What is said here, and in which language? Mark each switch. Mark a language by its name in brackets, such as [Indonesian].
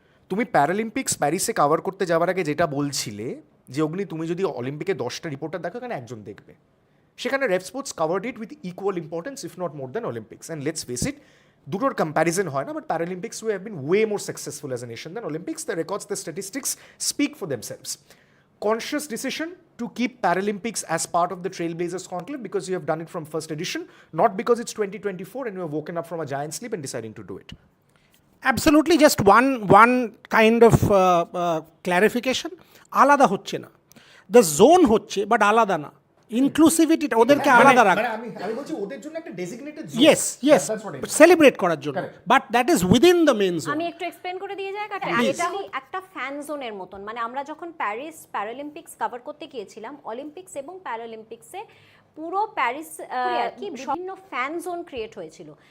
[Bangla] তুমি প্যারালিম্পিক্স প্যারিসে কভার করতে যাওয়ার আগে যেটা বলছিলে যে অগ্নি, তুমি যদি অলিম্পিকে 10টা রিপোর্টার দেখো এখানে একজন দেখবে, সেখানে [English] Rep sports covered it with equal importance, if not more than Olympics. And let's face it, [Bangla] দুটোর কম্প্যারিজন হয় না, [English] But Paralympics we have been way more successful as a nation than Olympics. The records, the statistics speak for themselves. Conscious decision to keep Paralympics as part of the Trailblazers Conclave because you have done it from first edition, not because it's 2024 and you have woken up from a giant sleep and deciding to do it. Absolutely, just one kind of clarification. [Bangla] আলাদা হচ্ছে না, the zone হচ্ছে but আলাদা না, inclusivity ওদেরকে আলাদা রাখে। আমি বলছি ওদের জন্য একটা ডেজিগনেটেড জোন, [English] yes [Bangla] সেলিব্রেট করার জন্য, [English] But that is within the main zone. [Bangla] আমি একটু এক্সপ্লেন করে দিয়ে যাই, কারণ এটা একটা ফ্যান জোনের মতন। মানে আমরা যখন প্যারিস প্যারালিম্পিক্স কভার করতে গিয়েছিলাম, অলিম্পিক্স এবং প্যারালিম্পিক্সে পুরো প্যারিস কি বিভিন্ন ফ্যান জোন ক্রিয়েট হয়েছিল।